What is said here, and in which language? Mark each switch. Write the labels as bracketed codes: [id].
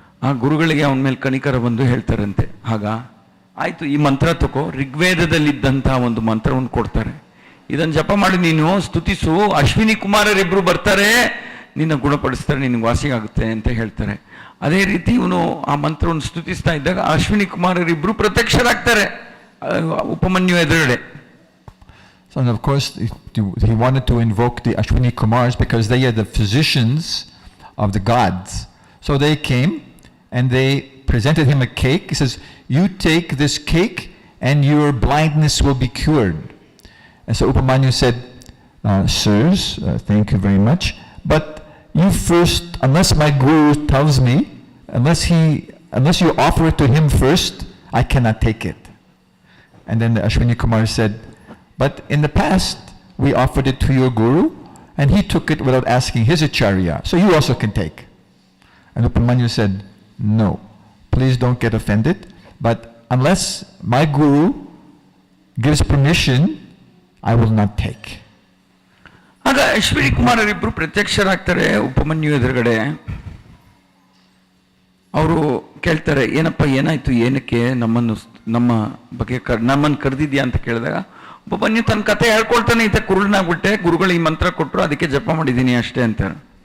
[kn] ಆ ಗುರುಗಳಿಗೆ ಅವನ ಮೇಲೆ ಕನಿಕರ ಬಂದು ಹೇಳ್ತಾರಂತೆ, ಆಗ ಆಯ್ತು ಈ ಮಂತ್ರ ತಗೋ, ಋಗ್ವೇದದಲ್ಲಿದ್ದಂಥ ಒಂದು ಮಂತ್ರವನ್ನು ಕೊಡ್ತಾರೆ, ಇದನ್ನು ಜಪ ಮಾಡಿ ನೀನು ಸ್ತುತಿಸು, ಅಶ್ವಿನಿ ಕುಮಾರರಿಬ್ಬರು ಬರ್ತಾರೆ, ನಿನ್ನ ಗುಣಪಡಿಸ್ತಾರೆ, ನಿನಗೆ ವಾಸಿಯಾಗುತ್ತೆ ಅಂತ ಹೇಳ್ತಾರೆ. ಅದೇ ರೀತಿ ಇವನು ಆ ಮಂತ್ರವನ್ನು ಸ್ತುತಿಸ್ತಾ ಇದ್ದಾಗ ಅಶ್ವಿನಿ ಕುಮಾರರಿಬ್ಬರು ಪ್ರತ್ಯಕ್ಷರಾಗ್ತಾರೆ ಉಪಮನ್ಯು ಎದುರುಗಡೆ. [en] So and of course he wanted to invoke the Ashwini Kumars because they are the physicians of the gods. So they came and they presented him a cake. He says, you take this cake and your blindness will be cured. And so Upamanyu said, sirs, thank you very much, but you first, unless my guru tells me, unless you offer it to him first, I cannot take it. And then the Ashwini Kumar said, but in the past, we offered it to your guru, and he took it without asking his acharya, so you also can take. And Upamanyu said, no, please don't get offended, but unless my guru gives permission, I will not take. [kn] ಆಗ ಅಶ್ವಿನಿ ಕುಮಾರರಿಬ್ಬರು ಪ್ರತ್ಯಕ್ಷರಾಗ್ತಾರೆ ಉಪಮನ್ಯು ಎದುರುಗಡೆ. ಅವರು ಕೇಳ್ತಾರೆ, ಏನಪ್ಪ ಏನಾಯ್ತು, ಏನಕ್ಕೆ ನಮ್ಮ ಬಗ್ಗೆ ನಮ್ಮನ್ನು ಕರೆದಿದ್ಯಾ ಅಂತ ಕೇಳಿದಾಗ ಉಪಮನ್ಯು ತನ್ನ ಕತೆ ಹೇಳ್ಕೊಳ್ತಾನೆ, ಈತ ಕುರುಳನಾಗ್ಬಿಟ್ಟೆ, ಗುರುಗಳು ಈ ಮಂತ್ರ ಕೊಟ್ಟರು, ಅದಕ್ಕೆ ಜಪ ಮಾಡಿದ್ದೀನಿ ಅಷ್ಟೇ ಅಂತಾರೆ.